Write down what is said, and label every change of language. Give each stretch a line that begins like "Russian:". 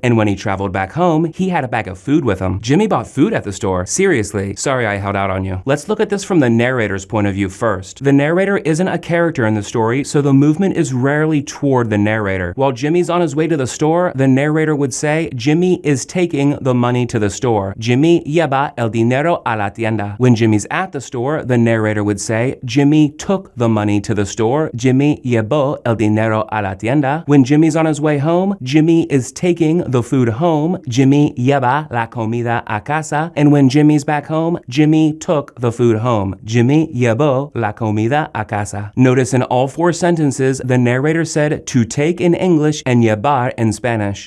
English: And when he traveled back home, he had a bag of food with him. Jimmy bought food at the store. Seriously, sorry I held out on you. Let's look at this from the narrator's point of view first. The narrator isn't a character in the story, so the movement is rarely toward the narrator. While Jimmy's on his way to the store, the narrator would say, Jimmy is taking the money to the store.
Spanish: Jimmy lleva el dinero a la tienda.
English: When Jimmy's at the store, the narrator would say, Jimmy took the money to the store.
Spanish: Jimmy llevó el dinero a la tienda.
English: When Jimmy's on his way home, Jimmy is taking the food home.
Spanish: Jimmy lleva la comida a casa.
English: And when Jimmy's back home, Jimmy took the food home.
Spanish: Jimmy llevó llevó la comida a casa.
English: Notice in all 4 sentences, the narrator said to take in English and llevar in Spanish.